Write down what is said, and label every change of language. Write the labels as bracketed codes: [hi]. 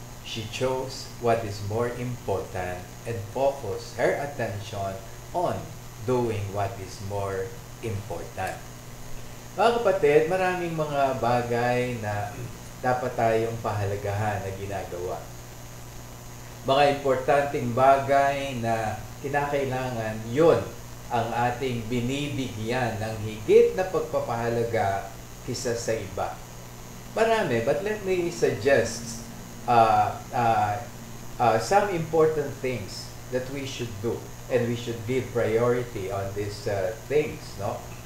[en] She chose what is more important and focused her attention on doing what is more important. [tl] Mga kapatid, maraming mga bagay na dapat tayong pahalagahan na ginagawa. Mga importanteng bagay na kinakailangan, yun ang ating binibigyan ng higit na pagpapahalaga kisa sa iba. Marami, [en] but let me suggest some important things that we should do, and we should give priority on these things, no?